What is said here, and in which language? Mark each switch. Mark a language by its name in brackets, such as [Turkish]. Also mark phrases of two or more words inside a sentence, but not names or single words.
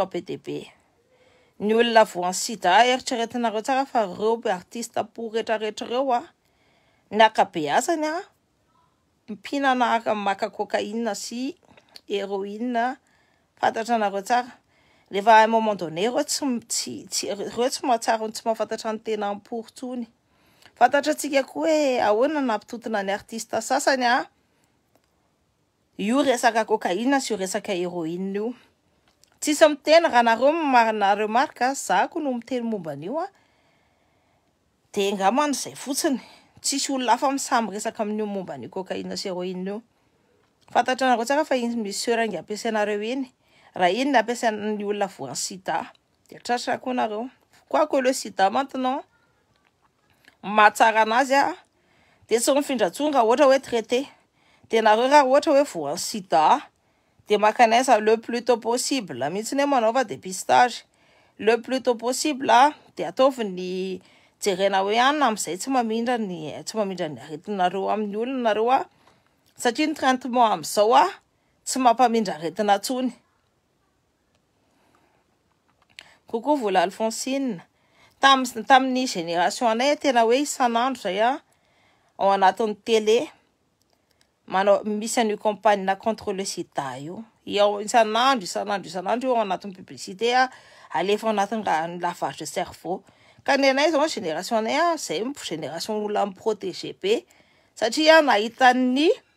[Malagasy] be dia be ny olona voan'ny sida eritreretinareo tsara fa reo artiste pour rehetrarehetra reo ny akabeazany mpinana maka cocaïne sy héroïne fantatra nareo tsara rehefa [French] à un moment donné [Malagasy] reo tsy mahatsara tsy mahafantatra ny tena pour tsony fantatra tsika koa hoe ahoana nampitotona ny artiste sasany io resaka cocaïne sy io resaka héroïne io tsisy miteny raha nareo marika zako no miteny momba an'io de ngamany zay fotsiny tsisy olona hafa misamy resaka amin'io momba ny cocaïne sy héroïne io fantatra nareo tsara fa iny misy seringy ampiasainareo iny raha iny ny ampiasain'ny olona voan'ny sida de tratra koa nareo [French] quoique le sida maintenant [Malagasy] mahatsara anazy de tsy mifindra-tsonga ohatra hoe traité de nareo raha ohatra hoe voan'ny sida de makanaiza [French] le plus tôt possible [Malagasy] mihitsy hoe manaova dépistage [French] le plus tôt possible [Malagasy] de ataovy ny jerena hoe anina am'izay tsy mamindra ny aretinareo amin'ny olona nareo satria ny traitement am'izao tsy mampamindra aretina tsony coucou vola Alphonsine tamin'ny génération anay tena hoe isan'andro zay ao anatin'ny télé manao misy an'io [French] campagne contre le sida [Malagasy] io isan'andro io ao anatin'ny publicité alefa anatin'ny [French] lavage de cerveau [Malagasy] ka ny anay zao génération anay zay génération olona miprotégé be satria nahita ny